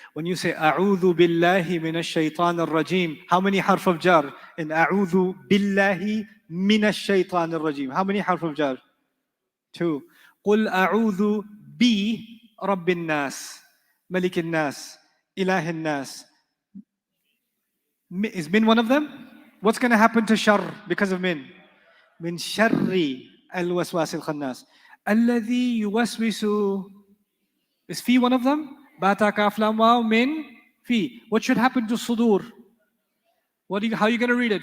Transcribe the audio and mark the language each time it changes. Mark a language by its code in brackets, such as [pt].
[en] When you say [ar] أعوذ بالله من الشيطان الرجيم, [en] how many harf of jar? [ar] In أعوذ بالله من الشيطان الرجيم. [en] How many harf of jar? Two. [ar] قل أعوذ برب الناس ملك الناس إله الناس. [en] Is min one of them? What's going to happen to shar because of min? [ar] من شر الوسواس الخناس. الذي يوسوس. [en] Is fi one of them? [ar] Bata kaf lam waw min fi. [en] What should happen to sudur? How are you going to read it?